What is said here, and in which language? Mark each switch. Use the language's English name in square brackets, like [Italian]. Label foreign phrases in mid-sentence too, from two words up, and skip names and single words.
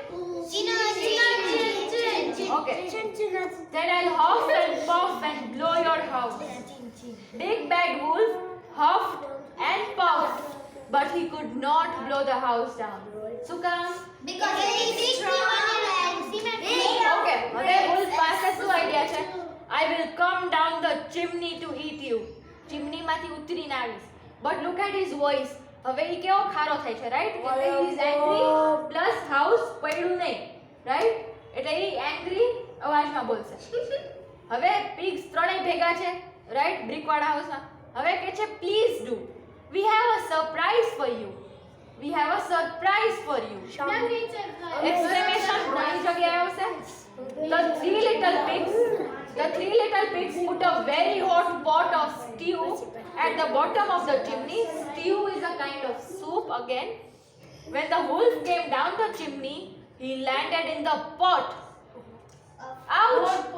[English] okay then I'll huff and puff and blow your house big bad wolf huffed and puffed but he could not blow the house down [Gujarati] શું કામ okay હવે wolf પાસે શું આઈડિયા છે [English] I will come down the chimney to eat you [Gujarati] ચીમની માંથી ઉતરીને આવીશ [English] but look at his voice [Gujarati] હવે ઈ કેવો ખારો થાય છે રાઈટ એટલે [English] he is angry plus house [Gujarati] પડ્યું નહીં રાઈટ એટલે ઈ એંગ્રી અવાજમાં બોલશે હવે pigs ત્રણેય ભેગા છે રાઈટ બ્રિક વાળા હાઉસમાં હવે કે છે [English] please do we have a surprise for you exclamation [Gujarati] ઘણી જગ્યાએ આવશે [English] the three little pigs put a very hot pot of stew at the bottom of the chimney stew is a kind of soup again when the wolf came down the chimney he landed in the pot ouch